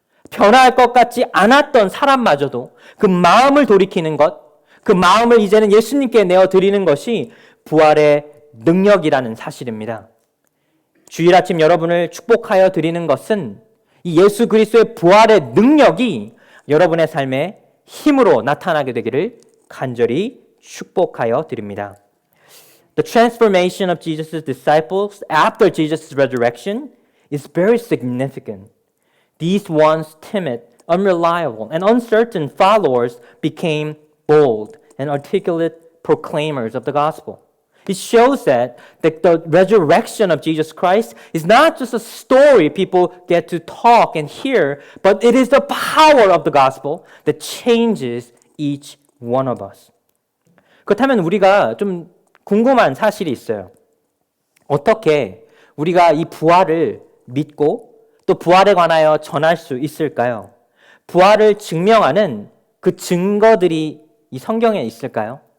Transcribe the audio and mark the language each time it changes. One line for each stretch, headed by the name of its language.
Korean: 변화할 것 같지 않았던 사람마저도 그 마음을 돌이키는 것, 그 마음을 이제는 예수님께 내어드리는 것이 부활의 능력이라는 사실입니다. 주일 아침 여러분을 축복하여 드리는 것은 이 예수 그리스도의 부활의 능력이 여러분의 삶에 힘으로 나타나게 되기를 간절히 축복하여 드립니다.
English: The transformation of Jesus' disciples after Jesus' resurrection is very significant. These once timid, unreliable, and uncertain followers became bold and articulate proclaimers of the gospel. It shows that the resurrection of Jesus Christ is not just a story people get to talk and hear, but it is the power of the gospel that changes each one of us.
Korean: 그렇다면 우리가 좀 궁금한 사실이 있어요. 어떻게 우리가 이 부활을 믿고 또 부활에 관하여 전할 수 있을까요? 부활을 증명하는 그 증거들이 이 성경에 있을까요?